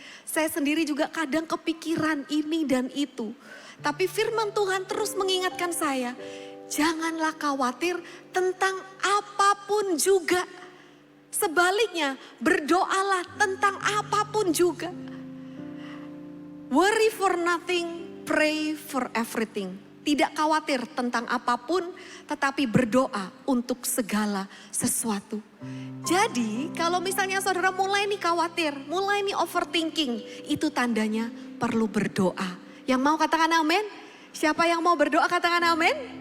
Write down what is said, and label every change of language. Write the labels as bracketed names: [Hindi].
[Indonesian] Saya sendiri juga kadang kepikiran ini dan itu. Tapi firman Tuhan terus mengingatkan saya, janganlah khawatir tentang apapun juga. Sebaliknya, berdoalah tentang apapun juga. [English] Worry for nothing, pray for everything. [Indonesian] Tidak khawatir tentang apapun, tetapi berdoa untuk segala sesuatu. Jadi kalau misalnya saudara mulai nih khawatir, mulai nih overthinking, itu tandanya perlu berdoa. Yang mau katakan amin? Siapa yang mau berdoa katakan amin?